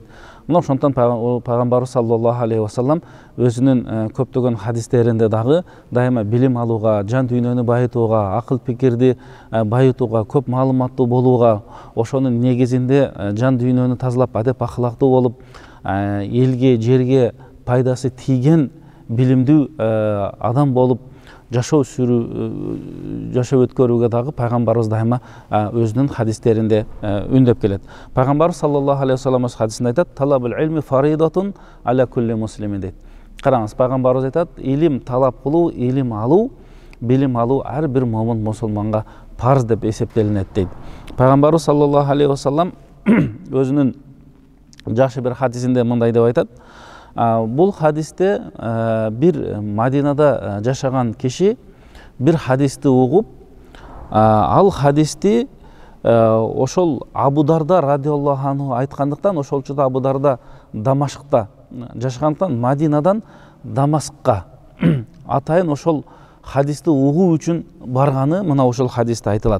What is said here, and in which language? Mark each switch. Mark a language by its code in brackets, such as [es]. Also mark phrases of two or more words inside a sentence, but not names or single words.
[ky] Мына ошондон пайгамбар [ar] صلى الله عليه وسلم [ky] өзүнүн көптөгөн хадистеринде дагы дайыма билим алууга, жан дүйнөнү байытууга, акыл пикирди байытууга, көп маалыматтуу болууга, ошонун негизинде жан дүйнөнү тазалап, адеп акылактуу болуп, элге, жерге пайдасы тийген билимдүү адам болуп жашоо өткөрүүгө дагы пайгамбарыбыз дайыма өзүнүн хадистеринде үндөп келет. Пайгамбар [ar] صلى الله عليه وسلم [ky] өз хадисинде айтат: [ar] "طلب العلم فريضة على كل مسلم" [ky] дейт. Караңыз, пайгамбарыбыз айтат, илим талап кылуу, илим алуу, билим алуу ар бир момун мусулманга парз деп эсептелинет дейт. Пайгамбарыбыз [ar] صلى الله عليه وسلم [ky] өзүнүн жакшы бир хадисинде мындай деп айтат: Бұл хадисте bir Мадинада жашаган киши bir хадисти угуп, ал хадисти ошол Абу Дарда [ar] رضي الله عنه [ky] айткандыктан, ошол учурда Абу Дарда Дамашкта жашагандыктан Мадинадан Дамаскка атайын ошол хадисти угуу үчүн барганы мына ошол хадисте айтылат.